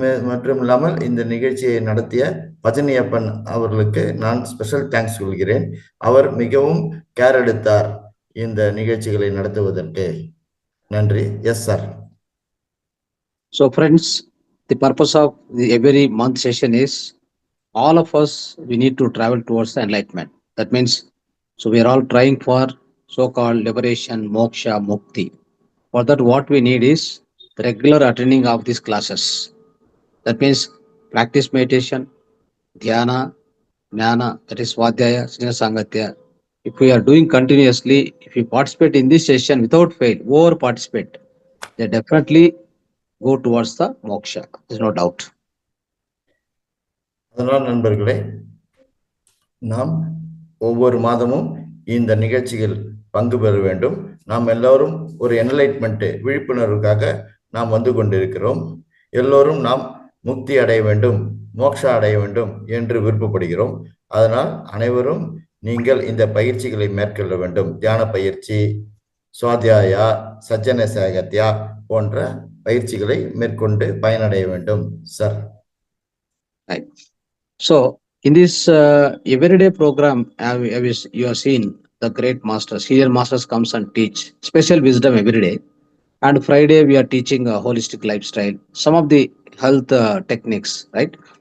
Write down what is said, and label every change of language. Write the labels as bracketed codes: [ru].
[ta] மற்றும் இல்லாமல் இந்த நிகழ்ச்சியை நடத்திய பஜனியப்பன் அவர்களுக்கு நான் ஸ்பெஷல் தேங்க்ஸ் சொல்கிறேன். அவர் மிகவும் கேர் எடுத்தார் இந்த நிகழ்ச்சிகளை நடத்துவதற்கு. நன்றி. [en] Yes sir. So friends, the purpose of every month session is all of us, we need to travel towards the enlightenment. That means, so we are all trying for so-called liberation, moksha, mukti. For that, what we need is the regular attending of these classes. That means practice meditation, dhyana, jnana, that is svadhyaya, sneha sangatya. If we are doing continuously, if we participate in this session without fail, over participate, they definitely go towards the moksha. There's no doubt. [ta] அதனால் நண்பர்களே, நாம் ஒவ்வொரு மாதமும் இந்த நிகழ்ச்சியில் பங்கு பெற வேண்டும். நாம் எல்லோரும் ஒரு என்லைட்மெண்ட் விழிப்புணர்வுக்காக நாம் வந்து கொண்டிருக்கிறோம். எல்லோரும் நாம் முக்தி அடைய வேண்டும், மோட்சா அடைய வேண்டும் என்று விருப்பப்படுகிறோம். அதனால் அனைவரும் நீங்கள் இந்த பயிற்சிகளை மேற்கொள்ள வேண்டும். தியான பயிற்சி, சுவாத்தியாயா, சஜ்ஜன சாகத்யா போன்ற பயிற்சிகளை மேற்கொண்டு பயனடைய வேண்டும் sir. [en] So in this everyday program, you have seen the great masters, senior masters comes and teach special wisdom every day. And Friday we are teaching a holistic lifestyle, some of the health techniques, right?